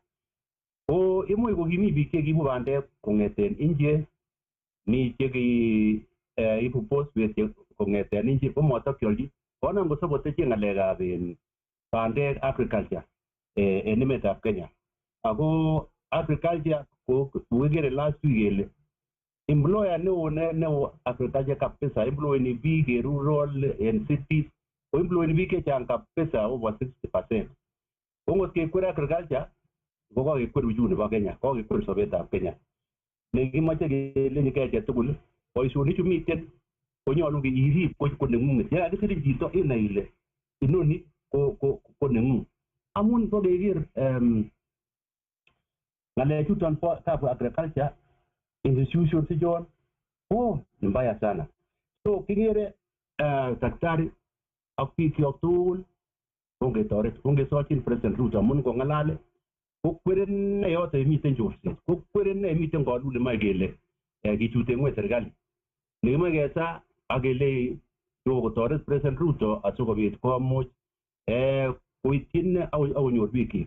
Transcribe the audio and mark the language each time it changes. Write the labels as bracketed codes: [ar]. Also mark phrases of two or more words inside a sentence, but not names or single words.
[kln] Ko imuch kokimi biik chekiibu bandek kong'eten India mi cheibu phosphate kong'eten India komotokyolchi konam kosoboteche ng'alekab bandek agriculture en emetab Kenya. Ako agriculture ko kikere [en] last week [kln] kele employer neo agriculture kabisa employeni biik en [en] rural and cities [kln] ko employeni biik chechang kabisa [en] over 60%. [kln] Ko ngot kekwer agriculture ko kokekwer uchumi nebo Kenya, kokekwer sobetab Kenya. Nekimoche kelenji keche tugul boisionichu miten konyolu irib ko neng'ung'et. Ye kakisirin chito inai ile inoni ko neng'ung. Amun ko keker ng'alechuton bo [en] agriculture institutions [kln] ichon [sw] ni mbaya sana. [kln] So kingere daktari ak biik kyok tugul kongetoret kongesochin President Ruto amun kongalale kokweren ne yote miten chorset kokweren ne miten kolule moe kele kichute ngweny serikali nekimoe kesa ak kele kotoret President Ruto asikobit komuch koityin akonyor biikyik.